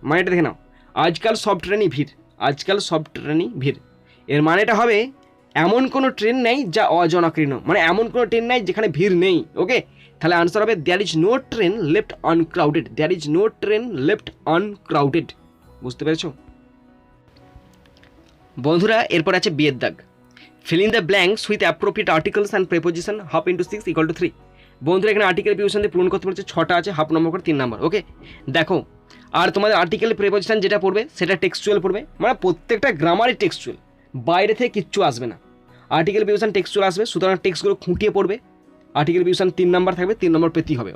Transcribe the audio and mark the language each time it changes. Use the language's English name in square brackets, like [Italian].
[Bangla] মানেটা দেখে নাও, আজকাল সব ট্রেনই ভিড়, আজকাল সব ট্রেনই ভিড়। এর মানেটা হবে এমন কোনো ট্রেন নেই যা অজনাকীর্ণ, মানে এমন কোনো ট্রেন নেই যেখানে ভিড় নেই। ওকে, তাহলে আনসার হবে [English] There is no train left uncrowded, there is no train left uncrowded. [Bangla] বুঝতে পেরেছো বন্ধুরা? এরপর আছে বিয়ের দাগ, [English] fill in the blanks with appropriate articles and preposition, half into 6 equal to 3. [Bangla] বন্ধুরা এখানে আর্টিকেল প্রিপোজিশন দিয়ে পূরণ করতে বলছে, 6টা আছে, হাফ নম্বর করে 3 নম্বর। ওকে, দেখো আর তোমাদের আর্টিকেল প্রিপোজিশন যেটা পড়বে সেটা টেক্সচুয়াল পড়বে, মানে প্রত্যেকটা গ্রামারই টেক্সচুয়াল, বাইরে থেকে কিচ্ছু আসবে না। আর্টিকেল প্রিপোজিশন টেক্সচুয়াল আসবে, সুতরাং টেক্সটগুলো খুঁটিয়ে পড়বে। আর্টিকেল প্রিপোজিশন 3 নম্বর থাকবে, 3 নম্বর পেতেই হবে।